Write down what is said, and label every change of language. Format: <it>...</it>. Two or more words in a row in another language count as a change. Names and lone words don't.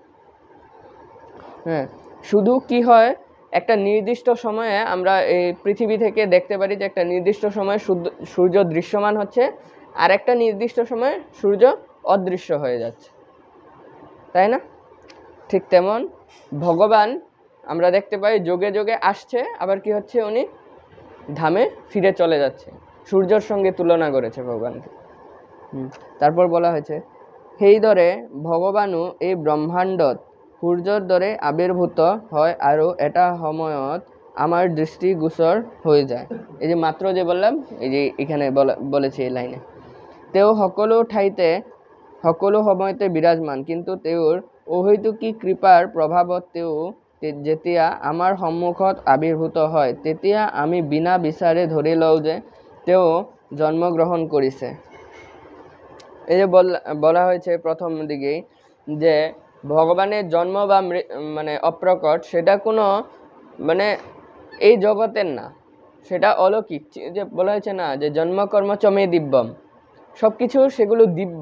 <bn>হ্যাঁ, শুধু কি হয়, একটা নির্দিষ্ট সময়ে আমরা এই পৃথিবী থেকে দেখতে পারি যে একটা নির্দিষ্ট সময়ে সূর্য দৃশ্যমান হচ্ছে, আর একটা নির্দিষ্ট সময়ে সূর্য অদৃশ্য হয়ে যাচ্ছে, তাই না? ঠিক তেমন ভগবান আমরা দেখতে পাই যোগে যোগে আসছে, আবার কি হচ্ছে, উনি ধামে ফিরে চলে যাচ্ছে। সূর্যের সঙ্গে তুলনা করেছে ভগবানকে। তারপর বলা হয়েছে,</bn> <as>সেই দৰে ভগৱানো এই ব্ৰহ্মাণ্ডত সূৰ্যৰ দৰে আবিৰ্ভূত হয় আৰু এটা সময়ত</as> <bn>আমার দৃষ্টিগোচর হয়ে যায়। এই যে মাত্র যে বললাম, এই যে এখানে বলেছে এই লাইনে,</bn> <as>তেও সকলো ঠাইতে সকলো সময়তে বিরাজমান, কিন্তু তেওঁৰ অহৈতুকী কৃপাৰ প্ৰভাৱত তেওঁ যেতিয়া আমাৰ সন্মুখত আবিৰ্ভূত হয় তেতিয়া আমি বিনা বিচাৰে ধৰি লওঁ যে তেওঁ জন্মগ্রহণ কৰিছে।</as> <bn>এই যে বলা হয়েছে প্রথম দিকেই যে ভগবানের জন্ম বা মানে অপ্রকট, সেটা কোনো মানে এই জগতের না, সেটা অলৌকিক। যে বলা হয়েছে না যে</bn> <sa>জন্মকর্ম চমে দিব্যম,</sa> <bn>সব কিছু সেগুলো দিব্য।</bn>